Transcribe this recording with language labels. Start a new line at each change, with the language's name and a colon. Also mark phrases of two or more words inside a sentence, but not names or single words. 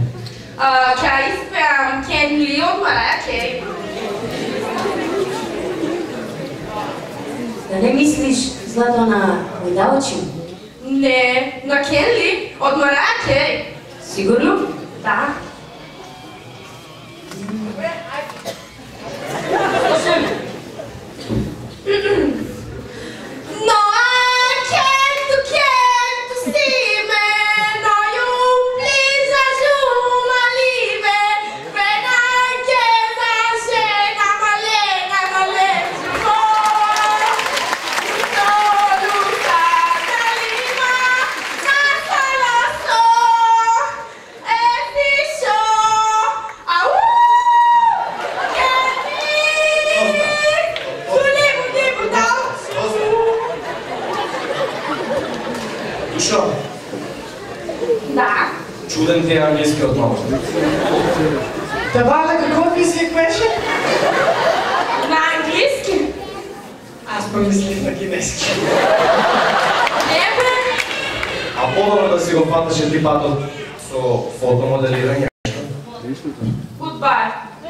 Macedonian: Ќе испеам Кен Ли од Мараја Кери. Да не мислиш злато на Видаочи? Не, на Кен Ли од Мараја Кери. Сигурно? Да.
English: No, I can't see me. No, you please assume my life. When I get a shake, I'm a leg, you go. No, look at the lima, hasta la so,
Macedonian: Душо? Да. Чуден ти е английскиот малко. Тавале, каков език беше? На английски? Аз помислих на кинески. А подобро да си го фаташе ти патот со фотомоделирање?
English: Goodbye.